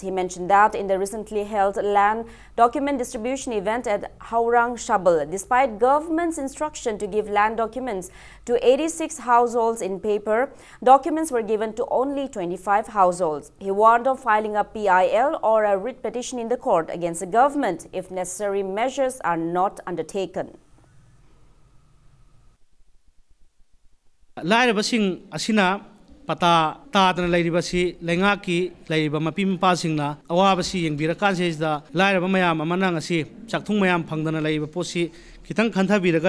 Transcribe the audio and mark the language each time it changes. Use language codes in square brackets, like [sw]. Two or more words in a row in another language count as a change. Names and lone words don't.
[en] He mentioned that in the recently held land document distribution event at Haurang Shabal, despite government's instruction to give land documents to 86 households in paper, documents were given to only 25 households. He warned of filing a PIL or a writ petition in the court against the government if necessary measures are not undertaken. [mni] Lairabasing asina pata taadana lairibasi lengaki lairiba mapim pasingna awabasi yengbirakan sejda lairaba mayam amana ngasi chakthung mayam phangdana laiba posi kitang khanthabiraga